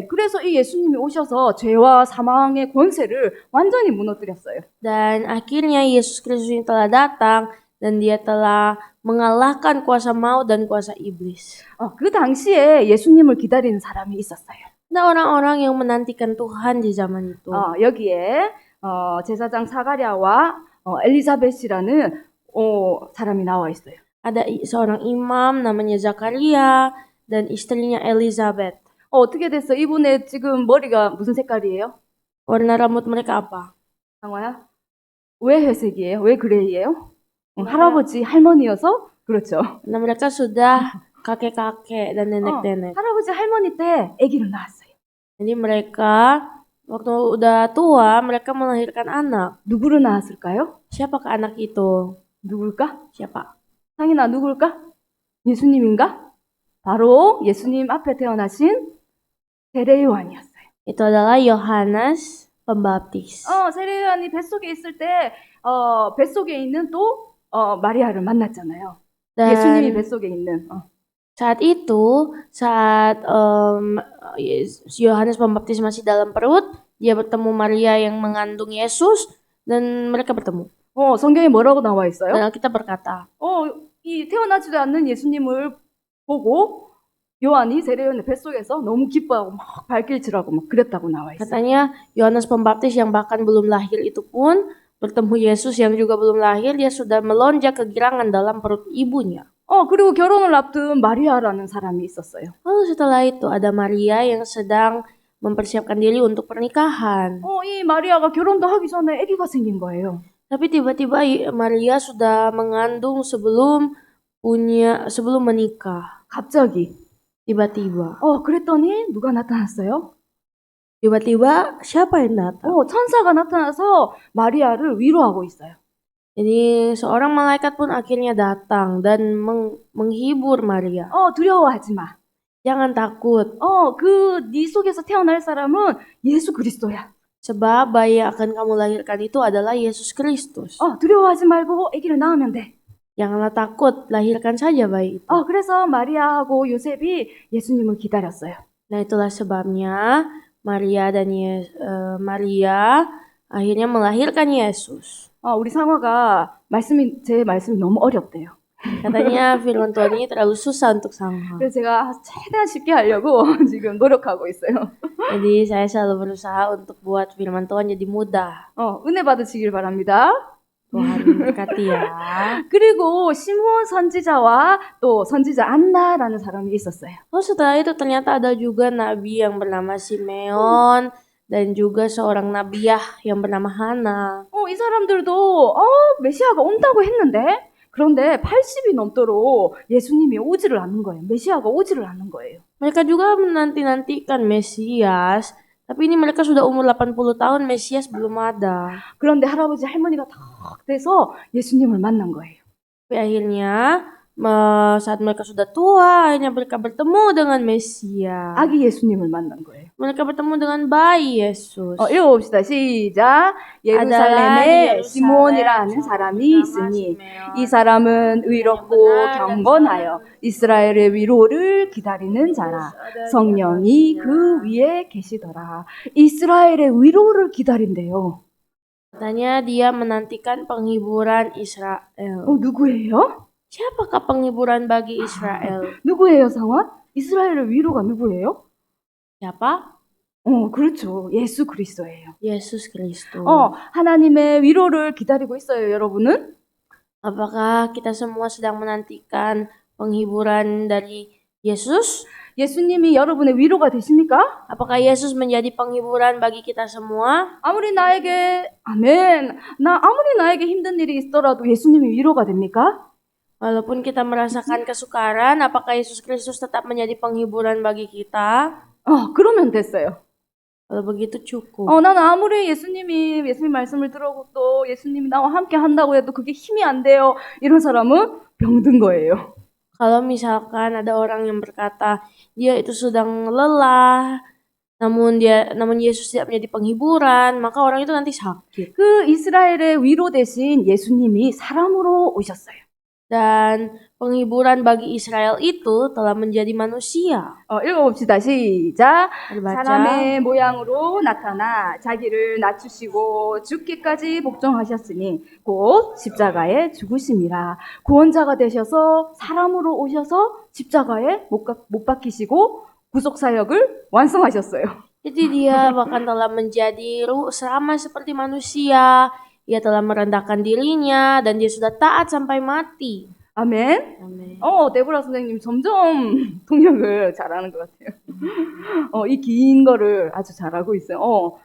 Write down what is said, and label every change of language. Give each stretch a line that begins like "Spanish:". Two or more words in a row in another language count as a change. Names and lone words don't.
Korean: 그래서 이 예수님이 오셔서 죄와 사망의 권세를 완전히 무너뜨렸어요.
Indonesian: Dan akhirnya Yesus Kristus ini telah datang dan dia telah mengalahkan kuasa maut dan kuasa iblis.
Korean: 그 당시에 예수님을 기다리는 사람이 있었어요.
Indonesian: Ada orang-orang yang menantikan Tuhan di zaman itu.
Korean: 여기에 제사장 사가랴와 엘리사벳이라는 사람이 나와 있어요.
Indonesian: Ada seorang imam namanya Zakaria dan istrinya Elizabeth.
Korean: 어떻게 됐어? 이분의 지금 머리가 무슨 색깔이에요?
Indonesian: Warna rambut mereka apa?
Korean: 상화야? 왜 회색이에요? 왜 그레이예요? 할아버지, 할머니여서? 그렇죠.
Indonesian: Karena mereka sudah kakek-kakek dan nenek-nenek.
Korean: 할아버지, 할머니 때 아기를 낳았어요.
Indonesian: Jadi mereka waktu udah tua, mereka melahirkan anak.
Korean: 누구를 낳았을까요?
Indonesian: Siapakah anak itu?
Korean: 누굴까?
Indonesian: Siapa?
Korean: 상인아, 누굴까? 예수님인가? 바로 예수님 앞에 태어나신 세례 요한이었어요.
Indonesian: Itu adalah Yohanes Pembaptis.
Korean: 세례 요한이 뱃속에 있을 때 뱃속에 있는 또 마리아를 만났잖아요.
Indonesian: Dan
Korean: 예수님이 뱃속에 있는.
Indonesian: saat itu, saat Yohanes Pembaptis masih dalam perut, dia bertemu Maria yang mengandung Yesus dan mereka bertemu.
Korean: 성경에 뭐라고 나와 있어요?
Indonesian: Dan kita berkata,
Korean: 이 태어나지도 않는 예수님을 보고 요한이 세례 요한의 뱃속에서 너무 기뻐하고 막 발길질하고 막 그랬다고 나와 있어요.
Indonesian: katanya Yohanes Pembaptis yang bahkan belum lahir itu pun bertemu Yesus yang juga belum lahir, dia sudah melonjak kegirangan dalam perut ibunya.
Korean: 그리고 결혼을 앞둔 마리아라는 사람이 있었어요.
Indonesian: Lalu setelah itu ada Maria yang sedang mempersiapkan diri untuk pernikahan.
Korean: 이 마리아가 결혼도 하기 전에 아기가 생긴 거예요.
Indonesian: Tapi tiba-tiba Maria sudah mengandung sebelum sebelum menikah.
Korean: 갑자기.
Indonesian: Tiba-tiba.
Korean: 그랬더니 누가 나타났어요?
Indonesian: Tiba-tiba siapa yang datang?
Korean: 천사가 나타나서 마리아를 위로하고 있어요.
Indonesian: Jadi seorang malaikat pun akhirnya datang dan menghibur Maria.
Korean: 두려워하지 마.
Indonesian: Jangan takut,
Korean: 네 속에서 태어날 사람은 예수 그리스도야.
Indonesian: sebab bayi yang akan kamu lahirkan itu adalah Yesus Kristus.
Korean: 두려워하지 말고 아기를 낳으면 돼.
Indonesian: Janganlah takut, lahirkan saja bayi itu.
Korean: 그래서 마리아하고 요셉이 예수님을 기다렸어요.
Indonesian: Nah, itulah sebabnya Maria dan Maria akhirnya melahirkan Yesus.
Korean: 우리 상화가 제 말씀이 너무 어렵대요.
Indonesian: Katanya firman Tuhan ini terlalu susah untuk Sangha.
Korean: 그래서 제가 최대한 쉽게 하려고 지금 노력하고 있어요.
Indonesian: Jadi saya selalu berusaha untuk buat firman Tuhan jadi mudah.
Korean: 은혜 받으시길 바랍니다.
Indonesian: Tuhan berkati ya.
Korean: 그리고 시므온 선지자와 또 선지자 안나라는 사람이 있었어요.
Indonesian: Setelah itu ternyata ada juga nabi yang bernama Simeon dan juga seorang nabiah yang bernama Hana.
Korean: 이 사람들도 메시아가 온다고 했는데 그런데 80이 넘도록 예수님이 오지를 않는 거예요. 메시아가 오지를 않는 거예요.
Indonesian: Mereka juga menanti-nantikan Mesias, tapi ini mereka sudah umur 80 tahun, Mesias belum ada.
Korean: 그런데 할아버지 할머니가 탁 돼서 예수님을 만난 거예요.
Indonesian: Tapi akhirnya saat mereka sudah tua, akhirnya mereka bertemu dengan Mesias.
Korean: 아기 예수님을 만난 거예요.
Indonesian: Mereka bertemu dengan bayi Yesus.
Korean: 읽어봅시다. 시작. 예루살렘에 시므온이라는 사람이 있으니 이 사람은 의롭고 경건하여 이스라엘의 위로를 기다리는 자라. 성령이 그 위에 계시더라. 이스라엘의 위로를 기다린대요.
Indonesian: Katanya dia menantikan penghiburan Israel.
Korean: 누구예요?
Indonesian: Siapakah penghiburan bagi Israel?
Korean: 누구예요, 상원? 이스라엘의 위로가 누구예요?
Indonesian: Siapa?
Korean: 그렇죠. 예수 그리스도예요.
Indonesian: Yesus Kristus.
Korean: 하나님의 위로를 기다리고 있어요, 여러분은?
Indonesian: Apakah kita semua sedang menantikan penghiburan dari Yesus?
Korean: 예수님이 여러분의 위로가 되십니까?
Indonesian: Apakah Yesus menjadi penghiburan bagi kita semua?
Korean: 아무리 나에게 힘든 일이 있더라도 예수님이 위로가 됩니까?
Indonesian: Walaupun kita merasakan kesukaran, apakah Yesus Kristus tetap menjadi penghiburan bagi kita?
Korean: 그러면 됐어요.
Indonesian: Kalau begitu cukup.
Korean: 나는 아무리 예수님 말씀을 들어도 또 예수님이 나와 함께 한다고 해도 그게 힘이 안 돼요. 이런 사람은 병든 거예요.
Indonesian: Kalau misalkan ada orang yang berkata dia itu sedang lelah, namun Yesus tidak menjadi penghiburan, maka orang itu nanti sakit.
Korean: 그 이스라엘의 위로 대신 예수님이 사람으로 오셨어요.
Indonesian: Dan penghiburan bagi Israel itu telah menjadi manusia.
Korean: 읽어봅시다. 시작.
Indonesian: Dibaca.
Korean: 사람의 모양으로 나타나 자기를 낮추시고 죽기까지 복종하셨으니 곧 십자가에 죽으심이라. 구원자가 되셔서 사람으로 오셔서 십자가에 못 박히시고 구속 사역을 완성하셨어요.
Indonesian: Jadi dia bahkan telah menjadi sama seperti manusia. Ia telah merendahkan dirinya dan dia sudah taat sampai mati.
Korean: 아멘.
Indonesian: Amin.
Korean: 데보라 선생님 점점 통역을 잘하는 것 같아요. 이 긴 거를 아주 잘하고 있어요.